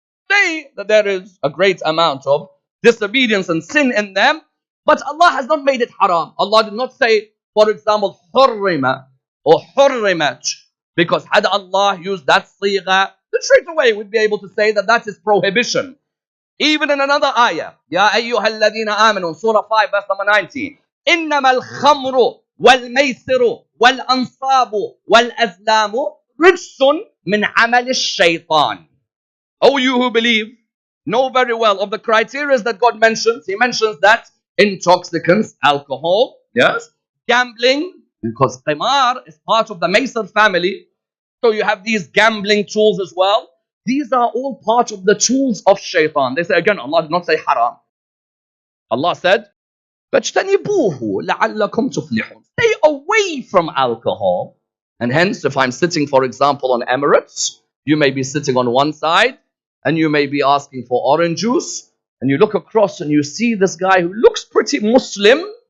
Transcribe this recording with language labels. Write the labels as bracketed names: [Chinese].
[English] Say that there is a great amount of disobedience and sin in them, but Allah has not made it haram. Allah did not say, for example, حُرِّمَ or حُرِّمَتْ, because had Allah used that sigha, then straight away we'd be able to say that that is prohibition. Even in another ayah, [Arabic] يَا أَيُّهَا الَّذِينَ آمَنُوا, [English] Surah 5, verse number 19, [Arabic] إِنَّمَا الْخَمْرُ وَالْمَيْسِرُ وَالْأَنصَابُ وَالْأَزْلَامُ رِجْسٌ مِنْ عَمَلِ الشَّيْطَانِ. [English] Oh, you who believe, know very well of the criteria that God mentions. He mentions that intoxicants, alcohol, yes, gambling, Because qimar is part of the Maysir family. So you have these gambling tools as well. These are all part of the tools of shaitan. They say again, Allah did not say haram. Allah said, [Arabic] فَاجْتَنِبُوهُ لَعَلَّكُمْ تُفْلِحُونَ. [English] Stay away from alcohol. And hence, if I'm sitting, for example, on Emirates, you may be sitting on one side, and you may be asking for orange juice, and you look across and you see this guy who looks pretty Muslim.